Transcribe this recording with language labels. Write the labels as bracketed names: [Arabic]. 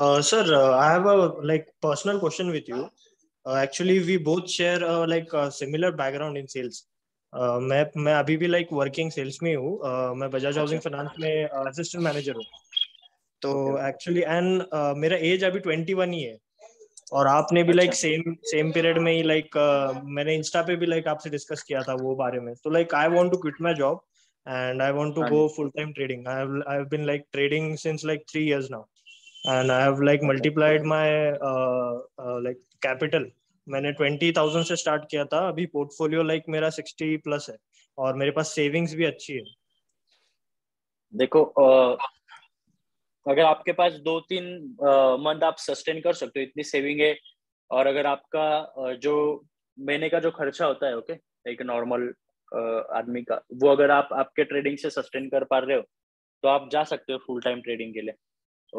[English] Sir, I have a like personal question with you. Actually, we both share like a similar background in sales. [Hindi] मैं अभी भी [English] like working sales [Hindi] में हूँ. मैं Bajaj housing finance में assistant manager हूँ. तो एक्चुअली एंड मेरा एज अभी 21 ही है. और आपने भी लाइक सेम पीरियड में ही लाइक मैंने इंस्टा पे भी लाइक आपसे डिस्कस किया था वो बारे में. तो [English] like I want to quit my job and I want to [Hindi] हाँ [English] go [Hindi] ji. [English] full time trading. I've been like trading since like 3 years now, and I have like [Hindi] अच्छा [English] multiplied my like capital. [Hindi] मैंने 20,000 से start किया था. अभी portfolio like मेरा 60 plus है, और मेरे पास सेविंग्स भी अच्छी है. देखो, अगर आपके पास 2-3 मंथ आप सस्टेन कर सकते हो, इतनी सेविंग है, और अगर आपका जो महीने का जो खर्चा होता है, ओके, एक नॉर्मल आदमी का, वो अगर आप आपके ट्रेडिंग से सस्टेन कर पा रहे हो, तो आप जा सकते हो फुल टाइम ट्रेडिंग के लिए।